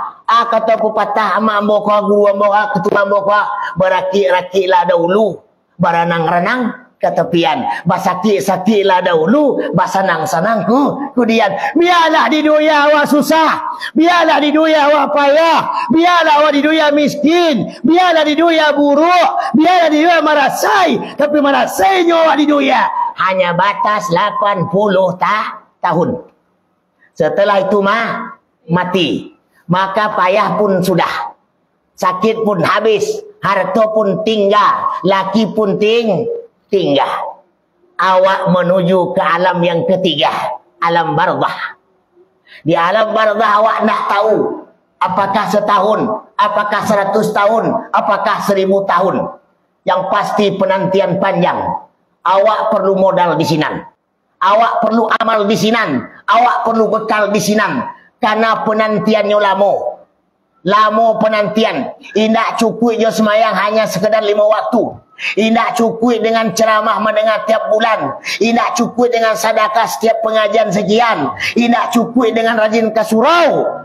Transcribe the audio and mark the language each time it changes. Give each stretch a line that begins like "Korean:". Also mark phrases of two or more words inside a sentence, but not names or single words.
Minangkabau: Kata pepatah mak mbok guru mbok ketua mbok berakik-rakiklah dahulu,
Indonesian: berenang-renang ke tepian,
Minangkabau: basakit-sakitlah dahulu, basanang-sanang kemudian. Biarlah di dunia awak susah, biarlah di dunia awak payah, biarlah awak di dunia miskin, biarlah di dunia buruk, biarlah di dunia marasai, tapi marasainya awak di dunia hanya batas 80 tahun.
Indonesian: Setelah itu mati. Maka payah pun sudah, sakit pun habis, harta pun tinggal, laki pun tinggal. Awak menuju ke alam yang ketiga, alam barzah.
Minangkabau: Di alam barzah awak nak tahu apakah setahun, apakah 100 tahun, apakah 1000 tahun. Yang pasti penantian panjang. Awak perlu modal di sinan, awak perlu amal di sinan, awak perlu bekal di sinan.
Indonesian: Karena penantiannya lama penantian.
Minangkabau: Indak cukup je semayang hanya sekedar 5 waktu. Indak cukup dengan ceramah mendengar tiap bulan. Indak cukup dengan sedekah setiap pengajian sekian. Indak cukup dengan rajin ke surau.